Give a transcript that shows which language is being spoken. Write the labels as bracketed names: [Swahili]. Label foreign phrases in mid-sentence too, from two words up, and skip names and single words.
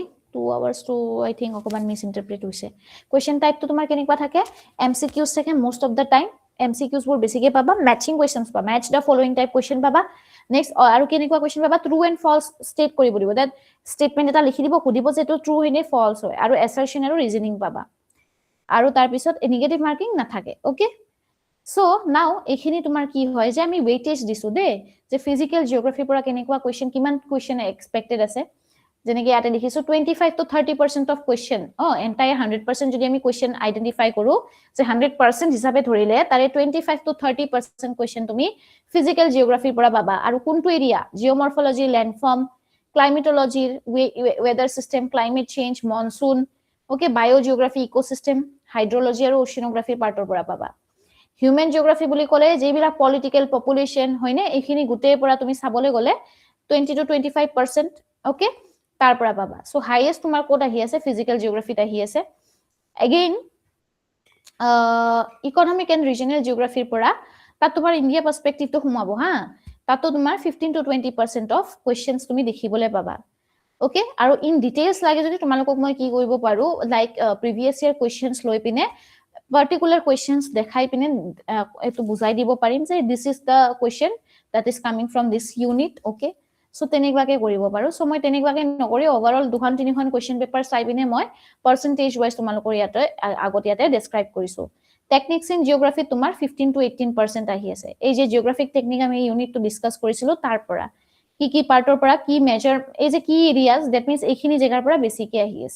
[English] 2 hours to I think [Assamese] অকমান মিসইন্টারপ্রেট হৈছে। [English] question type-টো [Assamese] তোমাৰ কেনেকুৱা থাকে, MCQs থাকে [English] most of the time, [Assamese] MCQs বোৰ বেছিকে পাবা, [English] matching questions [Assamese] পাবা, [English] match the following type question [Assamese] পাবা। নেক্সট আৰু কেনেকুৱা কোয়েশ্চন পাবা, [English] true and false state [Assamese] কৰিব দিব, [English] that statement [Assamese] এটা লিখি দিব, সুধিব যে এইটো ট্ৰু হয় নে ফলস হয়, আৰু এসাৰশন আৰু ৰিজনিং পাবা। আৰু তাৰ পিছত [English] negative marking [Assamese] নাথাকে। [English] okay, so now [Assamese] এইখিনি তোমাৰ কি হয় যে আমি ওয়েটেজ দিছো দেই, যে [English] physical geography-ৰ [Assamese] পৰা কেনেকুৱা কোয়েশ্চন, কিমান [English] question expected [Assamese] আছে। যেনেকৈ ইয়াতে লিখিছো [English] 25 to 30% of question, entire 100% [Assamese] যদি আমি [English] question identify [Assamese] কৰো, যে 100% হিচাপে ধৰিলে তাৰে [English] 25 to 30% question [Assamese] তুমি [English] physical geography-ৰ [Assamese] পৰা পাবা। আৰু কোনটো এৰিয়া, [English] geomorphology, landform, climatology, weather system, climate change, monsoon, okay, biogeography, ecosystem, [Assamese] হাইড্ৰলজি আৰু [English] oceanography-ৰ part-ৰ [Assamese] পৰা পাবা। [English] human geography [Assamese] বুলি ক'লে যিবিলাক [English] political, population, [Assamese] হয়নে, এইখিনি গোটেই পৰা তুমি চাবলৈ গ'লে [English] 20 to 25%, okay, [Assamese] তাৰ পৰা পাবা। [English] so highest [Assamese] তোমাৰ ক'ত আহি আছে, [English] physical geography-ত [Assamese] আহি আছে। [English] again economic and regional geography-ৰ [Assamese] পৰা তাত তোমাৰ [English] India perspective-টো [Assamese] সোমাব, হা, তাতো তোমাৰ [English] 15 to 20% of questions [Assamese] তুমি দেখিবলৈ পাবা। ওকে, আৰু [English] in details [Assamese] লাগে যদি তোমালোকক মই কি কৰিব পাৰো, [English] like previous year questions [Assamese] লৈ পিনে [English] particular questions [Assamese] দেখাই পিনে এইটো বুজাই দিব পাৰিম যে [English] this is the question that is coming from this unit. [Assamese] ওকে, সো তেনেকুৱাকে কৰিব পাৰো। সো মই তেনেকুৱাকে নকৰি ওভাৰঅল 2-3খন [English] question paper [Assamese] চাই পিনে মই [English] percentage wise [Assamese] তোমালোকৰ ইয়াতে আগতীয়াতে ডেসক্ৰাইব কৰিছো। [English] techniques in geography [Assamese] তোমাৰ 15 to 18% আহি আছে। এই যে [English] geographic technique [Assamese] আমি [English] unit-টো discuss [Assamese] কৰিছিলো তাৰ পৰা কি পাৰ্টৰ পৰা কি মেজৰ, এই যে কি [English] areas, that means [Assamese] এইখিনি জেগাৰ পৰা বেছিকে আহি আছে।